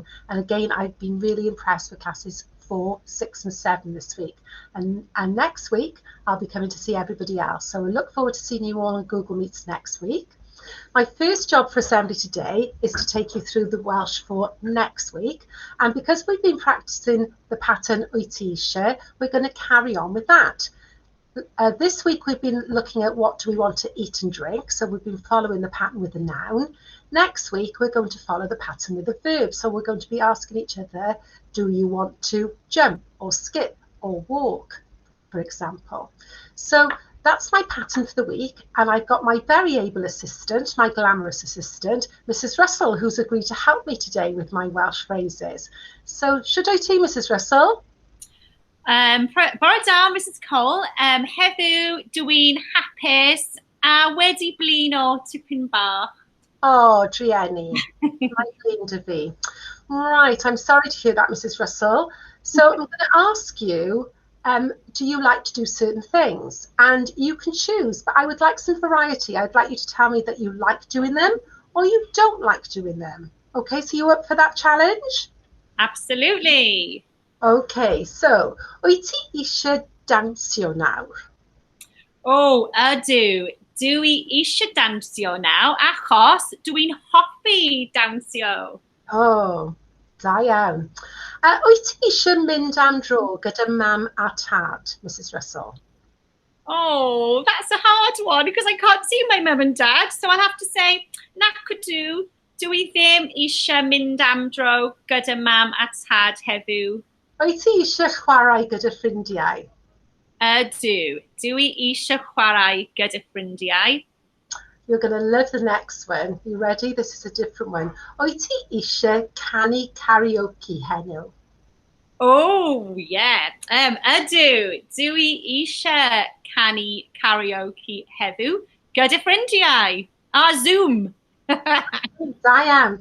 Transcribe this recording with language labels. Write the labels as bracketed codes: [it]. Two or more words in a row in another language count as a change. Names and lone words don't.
[en] And again, I've been really impressed with classes 4, 6 and 7 this week, and next week I'll be coming to see everybody else. So we look forward to seeing you all on Google Meets next week. My first job for Assembly today is to take you through the Welsh for next week, and because we've been practicing the pattern [cy] Wyt ti isie, [en] we're going to carry on with that. This week we've been looking at what do we want to eat and drink, so we've been following the pattern with the noun. Next week we're going to follow the pattern with the verb, so we're going to be asking each other, do you want to jump or skip or walk, for example. So that's my pattern for the week, and I've got my very able assistant, my glamorous assistant, Mrs. Russell, who's agreed to help me today with my Welsh phrases. So should I tea, Mrs. Russell? [cy] Bore da, Mrs. Cole. Heddiw dwi'n hapus a wedi blino tipyn bach. Oh, Drieni, my blin fi. [en] Right, I'm sorry to hear that, Mrs. Russell. So I'm going to ask you, do you like to do certain things? And you can choose, but I would like some variety. I'd like you to tell me that you like doing them or you don't like doing them. Okay, so you up for that challenge? Absolutely. Okay, so [cy] wyt ti eisiau dansio nawr? Oh, ydw. Dwi eisiau dansio nawr achos dwi'n hoffi dansio. Oh, da iawn. Wyt ti eisiau mynd am dro gyda mam a tad, Mrs. Russell? [en] Oh, that's a hard one because I can't see my mum and dad, so I'll have to say [cy] nac ydw. Dwi ddim eisiau mynd am dro gyda mam a tad heddiw. Wyt ti eisiau chwarae gyda ffrindiau? Ydw. Dwi eisiau chwarae gyda ffrindiau. [en] You're going to love the next one. You ready? This is a different one. [cy] Wyt ti eisiau canu karaoke heddiw? [en] Oh, yeah. Ydw. [cy] Dwi eisiau canu karaoke heddiw gyda ffrindiau. Zoom. Da iawn.